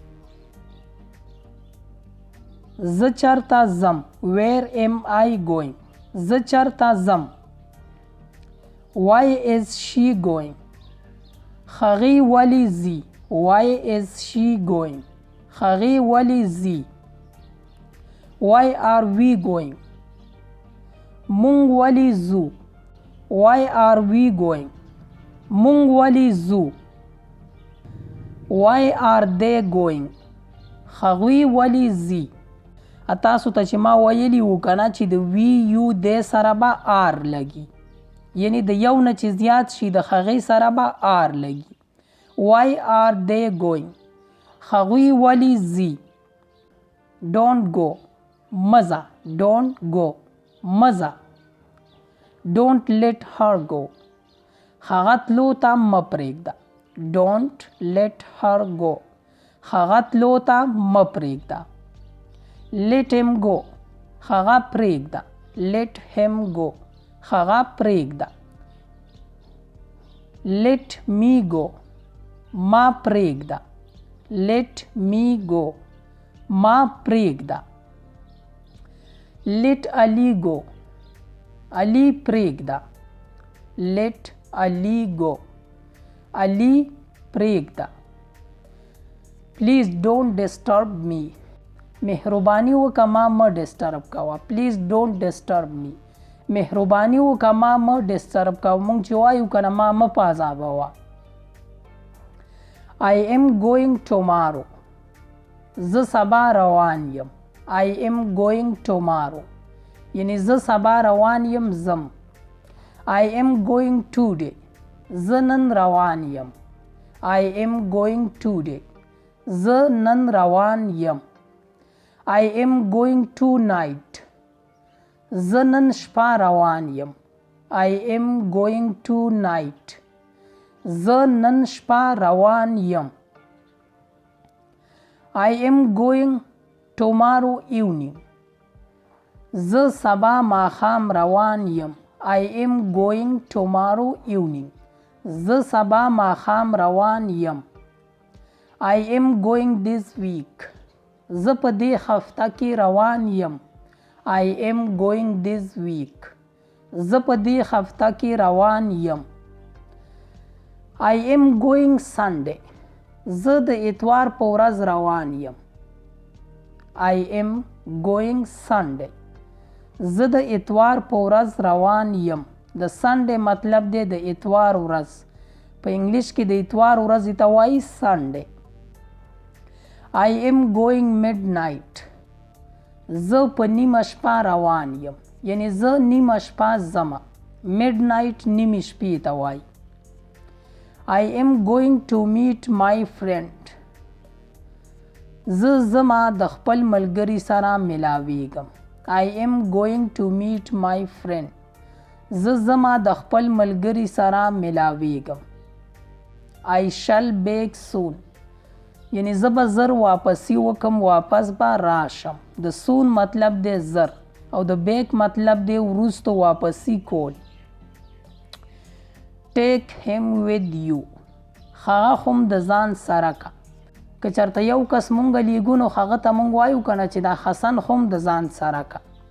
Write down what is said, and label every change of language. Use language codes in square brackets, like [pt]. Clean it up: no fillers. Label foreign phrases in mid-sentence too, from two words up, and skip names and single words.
[ps] زه چرته ځم [en] where am I going [ps] زه چرته ځم [en] why is she going [ps] هغې ولې ځي [en] why is she going [ps] هغې ولې ځي [en] why are we going [ps] مونږ ولې ځو [en] why are we going [ps] مونږ ولې ځو [en] why are they going [ps] هغوی ولې ځي تاسو ته چې ما ویلي وو که نه چې د وی یو دی سره به آر لګي یعنی د یو نه چې زیات شي د هغې سره به آر لګي [en] why are they going [ps] هغوی ولې ځي [en] don't go [ps] مزه [en] don't go [ps] مزه [en] don't let her go [ps] هغه تلو ته مه پرېږده [en] don't let her go [ps] هغه تلو ته مه پرېږده [en] let him go [ps] هغه پرېږده [en] let him go [ps] هغه پرېږده [en] let me go [ps] ما پرېږده [en] let me go [ps] ما پرېږده [en] let Ali [ps] go علي پرېږده [en] let Ali go [ps] علي پرېږده [en] please don't disturb me [ps] مهرباني وکړه ما مه ډسټرب کوه [en] please don't disturb me [ps] مهرباني وکړه ما مه ډسټرب کوه مونږ چې وایو که نه ما مه په عذابوه [en] I am going tomorrow [ps] زه سبا روان یم [en] I am going tomorrow یعنی [ps] زه سبا روان یم زم [en] I am going today [ps] زه نن روان یم [en] I am going today [ps] زه نن روان یم [en] I am going tonight [ps] زه نن شپه روان یم [en] I am going tonight [ps] زه نن شپه روان یم [en] I am going tomorrow evening [ps] زه سبا ماښام روان یم [en] I am going tomorrow evening [ps] زه سبا ماښام روان یم [en] I am going this week [ps] زه په دې هفته کې روان یم [en] I am going this week [ps] زه په دې هفته کې روان یم [en] I am going Sunday [ps] زه د اتوار په ورځ روان یم [en] I am going Sunday زه [ps] د اتوار په ورځ روان یم د سنډے مطلب دی د اتوار ورځ په انګلیش کې د اتوار ورځ ته وایي سنډے [en] I am going midnight [ps] زه په نیمه شپه روان یم یعنی زه نیمه شپه ځمه midnight نیمې شپې ته وایي [en] I am going to meet my friend [ps] زه ځمه د خپل ملګري سره ملاویږم [en] I am going to meet my friend [ps] زه ځمه د خپل ملګري سره ملاویږم [en] I shall bake soon [ps] یعنی زه به زر واپسی وکم واپس به راشم. د سون مطلب دی زر او د بیک مطلب دی وروستو واپسی کول. [en] take him with you [ps] هغه هم د ځان سره که. که چېرته یو کس مونږ لیږو نو هغه ته مونږ وایو که نه چې دا حسن هم د ځان سره که.